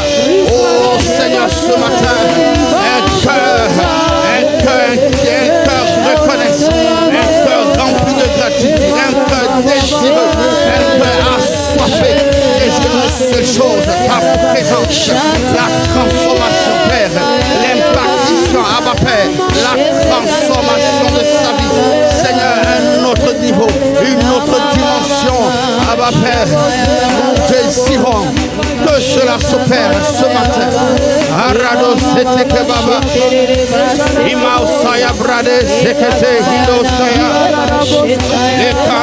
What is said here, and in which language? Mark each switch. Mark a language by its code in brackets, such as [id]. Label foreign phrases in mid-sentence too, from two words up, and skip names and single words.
[fr] Oh Seigneur, ce matin, un cœur reconnaissant, un cœur rempli de gratitude, un cœur désireux, un cœur assoiffé, désireux de seule chose, ta présence, la transformation, Père, l'impactation, Abba Père, la transformation de sa vie. Seigneur, un autre niveau, une autre dimension, Abba Père, nous désirons que cela s'opère ce matin. Arado sete kebaba, Imausaya brade sekete hidosaya, le